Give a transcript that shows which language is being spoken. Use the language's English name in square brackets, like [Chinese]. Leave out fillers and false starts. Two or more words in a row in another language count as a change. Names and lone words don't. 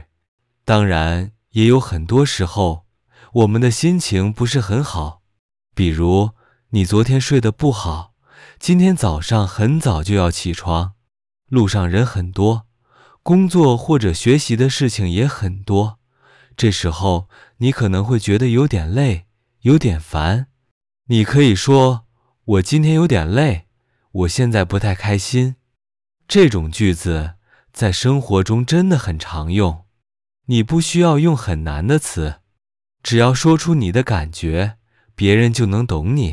[Chinese] 當然，也有很多時候，我們的心情不是很好。比如，你昨天睡得不好，今天早上很早就要起床，路上人很多，工作或者學習的事情也很多。這時候，你可能會覺得有點累，有點煩。你可以說，我今天有點累，我現在不太開心。這種句子在生活中真的很常用。你不需要用很難的詞，只要說出你的感覺，別人就能懂你。